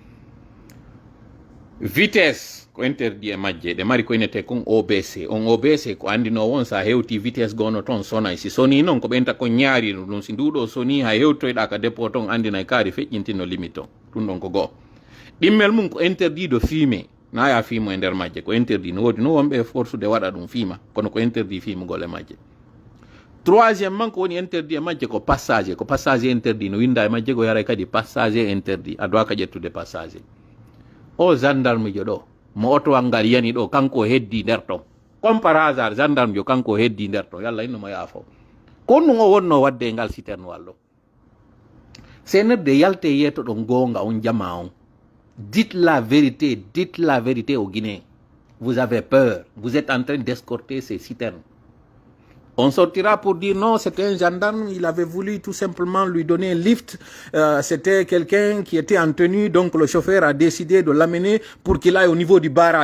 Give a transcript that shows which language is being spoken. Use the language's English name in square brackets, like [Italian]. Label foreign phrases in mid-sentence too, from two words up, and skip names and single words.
[Fula] vitesse ko interdit e majje ɗe mari ko inete kon OBC on OBC ko andino won sa hewti vitesse gono toon sonay si soni noon ko ɓenta ko ñaarino ɗum si nduɗo soni ha hewtoyɗa ka dépôt toon andina e kaari feƴƴintino limite on ɗum ɗon ko goo ɗimmel mum ko [French] interdit de fumer [Fula] na ya fiimo e nder majje ko interdit no wodi no wonɓe [French] force de [Fula] waɗa ɗum fiima kono ko interdit fiimugol e majje [French] Troisièmement, qu'on est interdit, [Fula] ko [French] passager interdit. [Fula] No winda ma ko yara kadi [French] passager interdit. [Fula] Adwa ka jettude passager. O gendarme jodo, mo auto angal yani do kanko heddi der to. [French] Comme par hasard, [Fula] gendarme jo kanko heddi der to. Yalla inno ma yafo. Konno ngo wonno wadde ngal citerne wallo. Senerde yalte yeto do gonga on jama on. [French] Dites la vérité aux Guinéens. Vous avez peur, vous êtes en train d'escorter ces citernes. On sortira pour dire non, c'était un gendarme, il avait voulu tout simplement lui donner un lift. C'était quelqu'un qui était en tenue, donc le chauffeur a décidé de l'amener pour qu'il aille au niveau du barrage.